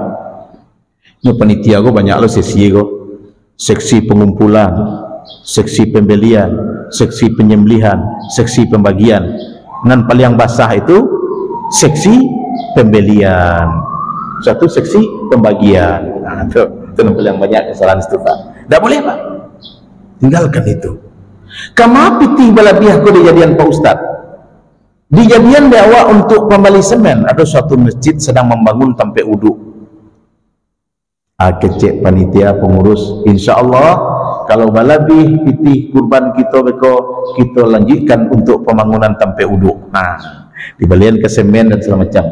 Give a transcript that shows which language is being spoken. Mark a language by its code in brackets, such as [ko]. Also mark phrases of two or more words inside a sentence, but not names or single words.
[min] Ni panitia go banyak lo sesi go. [id] Seksi pengumpulan, seksi pembelian, seksi penyembelihan, seksi pembagian. Nan paling basah itu seksi pembelian. Satu seksi pembagian. Nah, itu paling banyak kesalahan itu Pak. Tak boleh Pak. Tinggalkan itu. [min] Kama piti balabiah ko dijadian Pak Ustaz. Dijadian bawa untuk pembali semen. [id] Ada suatu masjid sedang membangun sampai uduk. Kecek panitia pengurus. [ar] إن شاء الله [id] kalau [min] balabih piti [id] kurban kita beko kita lanjutkan untuk pembangunan sampai uduk. [min] Nah, dibalian ke semen dan segala macam.